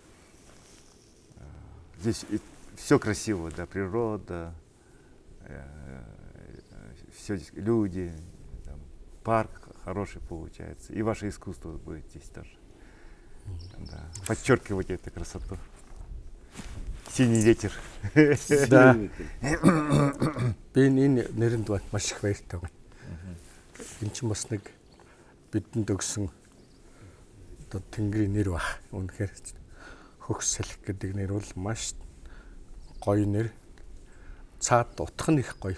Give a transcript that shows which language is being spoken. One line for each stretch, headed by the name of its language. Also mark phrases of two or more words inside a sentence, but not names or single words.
Russian: Здесь все красиво, да, природа, все здесь, люди, там, парк хороший получается. И ваше искусство будет здесь тоже. Да, подчеркивать эту красоту. Синий ветер. Да.
Mongolian: Би энэ нэрэнд бат маш их баяртай байна. Энэ ч бас нэг бидэнд өгсөн одоо Тэнгэрийн нэр баг. Үнэхээр хөгс салхи гэдэг нэр бол маш гоё нэр. Цаад утга нь их гоё.